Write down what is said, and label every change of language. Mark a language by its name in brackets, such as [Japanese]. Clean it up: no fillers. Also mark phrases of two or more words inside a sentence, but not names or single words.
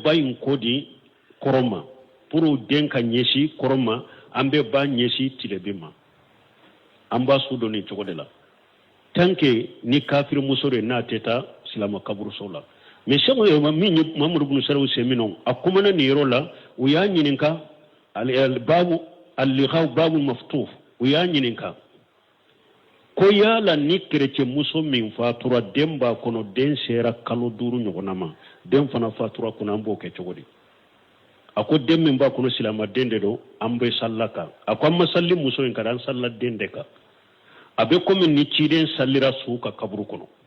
[Bambara] ba in ko di kɔrɔ ma pour den ka ɲɛsin kɔrɔ ma an bɛ ba ɲɛsin tilebin ma an b'a su dɔn nin cogo de la [French] tant que [Bambara] ni kafiri muso de n'a tɛ taa silama kaburuso la mais sɛmo ye min ye Mamadu bunu Salihu Sɛminɔ a kumana nin yɔrɔ la u y'a ɲininka [Arabic] babu al-liqaw babu maftuf [Bambara] u y'a ɲininka ko yala ni chrétien muso min fatura den b'a kɔnɔ den sera kalo 5 ɲɔgɔnna ma den fana fatura kɔnɔ an b'o kɛ cogo di a ko den min b'a kɔnɔ silama den de don an bɛ salla kan a ko an ma salli muso in kan an salla den de kan a bɛ komi ni ciden sallira su ka kaburu kɔnɔ